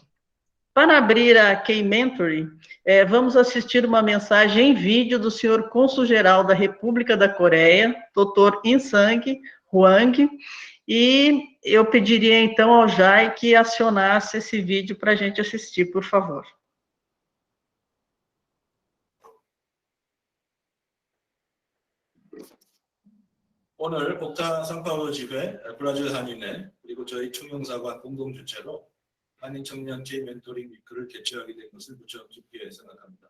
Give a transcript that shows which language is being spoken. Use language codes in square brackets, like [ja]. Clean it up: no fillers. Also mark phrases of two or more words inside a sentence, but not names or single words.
[pt] Para abrir a K-Mentoring, vamos assistir uma mensagem em vídeo do senhor cônsul-geral da República da Coreia, Dr. In-Sang Hwang, e eu pediria então ao Jai que acionasse esse vídeo para a gente assistir, por favor. [ko] 오늘 옥타 상파울로 집회 브라질 한인회 그리고 저희 총영사관 공동 주최로 한인 청년 K 멘토링 위크를 개최하게 된 것을 무척 기쁘게 생각합니다.